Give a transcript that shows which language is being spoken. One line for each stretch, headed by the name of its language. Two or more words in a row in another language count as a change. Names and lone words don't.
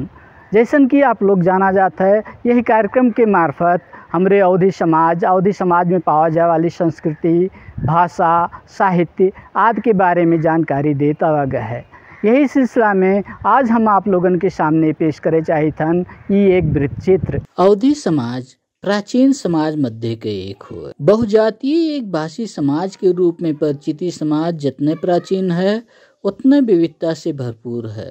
Awadhi: जैसन कि आप लोग जाना जाता है, यही कार्यक्रम के मार्फत हमरे अवधी समाज में पावा जाए वाली संस्कृति, भाषा, साहित्य आदि के बारे में जानकारी देता गया है। यही सिलसिला में आज हम आप लोगन के सामने पेश करे चाहे थन ये एक वृत्तचित्र। अवधी समाज प्राचीन समाज मध्य के एक हो बहुजातीय एक भाषी समाज के रूप में परिचित समाज जितने प्राचीन है उतने विविधता से भरपूर है।